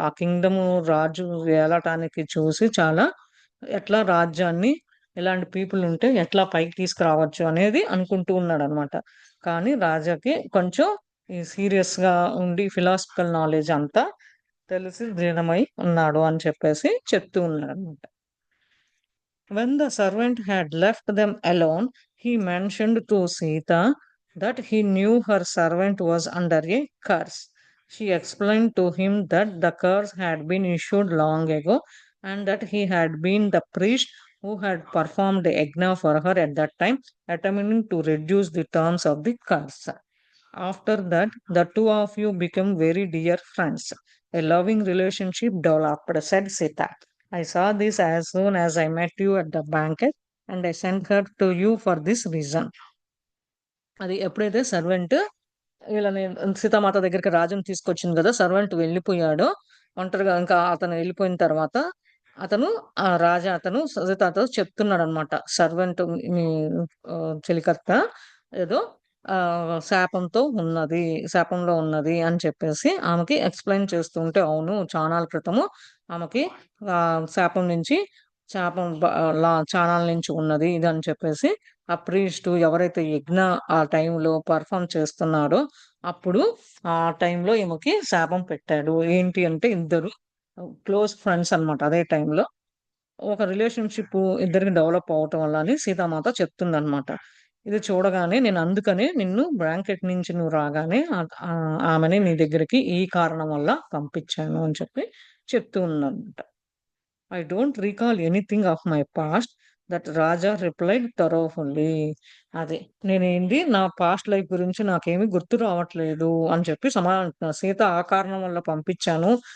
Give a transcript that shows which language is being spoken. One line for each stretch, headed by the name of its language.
Telugu: ఆ కింగ్‌డము రాజు ఏలటానికి చూసి చాలా ఎట్లా రాజ్యాన్ని ఇలాంటి పీపుల్ ఉంటే ఎట్లా పైకి తీసుకురావచ్చు అనేది అనుకుంటూ ఉన్నాడనమాట. కానీ రాజాకి కొంచెం ఈ సీరియస్‌గా ఉండి ఫిలాసఫికల్ నాలెడ్జ్ అంతా తెలిసి లీనమై ఉన్నాడు అని చెప్పేసి చెప్తూ ఉన్నాడనమాట.
English: When the servant had left them alone, he mentioned to Sita that he knew her servant was under a curse. She explained to him that the curse had been issued long ago and that he had been the priest who had performed the yajna for her at that time, attempting to reduce the terms of the curse. After that, the two of you became very dear friends. A loving relationship developed, said Sita. I saw this as soon as I met you at the banquet, and I sent her to you for this reason.
Telugu: అది ఎప్పుడైతే servant వీళ్ళని సీతామాత దగ్గరికి రాజుని తీసుకొచ్చింది కదా! Servant వెళ్ళిపోయాడో, ఒంటరిగా ఇంకా అతను వెళ్ళిపోయిన తర్వాత, అతను రాజా అతను సీతతో చెప్తున్నాడనమాట. సర్వెంట్ మీ చెలికత్త ఏదో శాపంతో ఉన్నది, శాపంలో ఉన్నది అని చెప్పేసి ఆమెకి ఎక్స్‌ప్లెయిన్ చేస్తుంటే, అవును చానాల క్రితము ఆమెకి శాపం నుంచి శాపం చానాల నుంచి ఉన్నది ఇది అని చెప్పేసి ఆ ప్రీస్టు ఎవరైతే యజ్ఞ ఆ టైంలో పెర్ఫార్మ్ చేస్తున్నాడో, అప్పుడు ఆ టైంలో ఈమెకి శాపం పెట్టాడు. ఏంటి అంటే ఇద్దరు
English: close friends
Telugu: అన్నమాట. అదే టైంలో ఒక రిలేషన్‌షిప్ ఇద్దరికి డెవలప్ అవ్వటం వల్ల అని సీతామాత చెప్తుందన్నమాట. ఇది చూడగానే నేను అందుకనే నిన్ను బ్రాంకెట్ నుంచి నువ్వు రాగానే ఆమెని నీ దగ్గరికి ఈ కారణం వల్ల పంపించాను అని చెప్పి చెప్తూ ఉందన్నమాట.
English: I don't recall anything of my past, that Raja replied thoroughly.
Telugu: అది. నేనేంటి నా
English: past life
Telugu: గురించి నాకేమి గుర్తు రావట్లేదు అని చెప్పి సమాధానం సీత ఆ కారణం వల్ల పంపించాను.